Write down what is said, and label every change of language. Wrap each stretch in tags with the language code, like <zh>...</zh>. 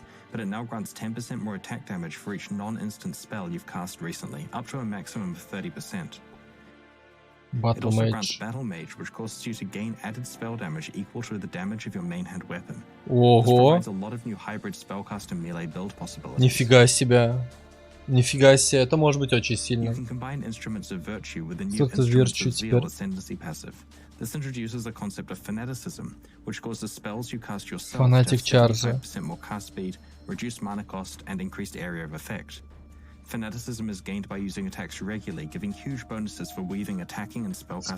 <en>But it now grants 10% more attack damage for each non-instant spell you've cast recently, up to a maximum of 30%. It also grants Battle Mage, which causes you to gain added spell damage equal to the damage of your main hand weapon. This provides a lot of new hybrid spellcaster melee build possibilities.</en> <ru>Нифига себе. Нифига себе, это может быть очень сильно.</ru> <en>You can combine instruments of virtue with the new instruments of zeal ascendancy passive. This introduces the concept of fanaticism, which causes spells you cast yourself to have 75% more cast speed, reduced mana cost, and increased area of effect. Fanaticism is gained by using attacks regularly, giving huge bonuses for weaving attacking and spellcasting</en>